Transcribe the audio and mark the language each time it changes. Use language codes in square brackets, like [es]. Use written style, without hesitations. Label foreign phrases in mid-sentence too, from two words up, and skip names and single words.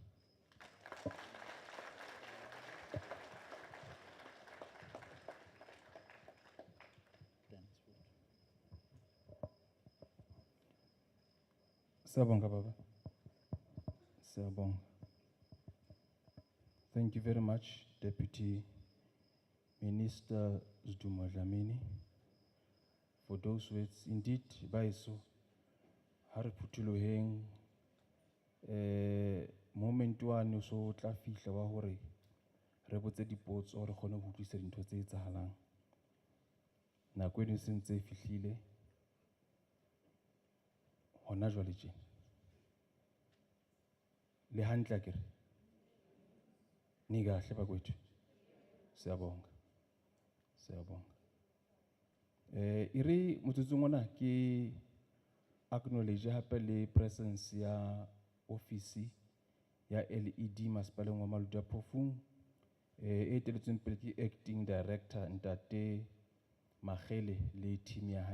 [zu] Siyabonga baba. Siyabonga. [en] Thank you very much, Deputy Minister Zdumo Dlamini, for those words. Indeed, [st] baiso, ha re phuthuloheng, moment one so tla fihla wa hore re botse dipotso hore re kgone ho utlwisisa dintho tse etsahalang. Nako eno e sentse e fihlile hona jwale tjena. Le hantle akere [zu] ni kahle bakwethu. Siyabonga. Siyabonga. Iri motsotsong ona ke acknowledge hape le presence ya office ya LED masepaleng wa Maluti a Phofung, e teletsweng pele ke [en] acting director [zu] Ntate Magele le team ya hae.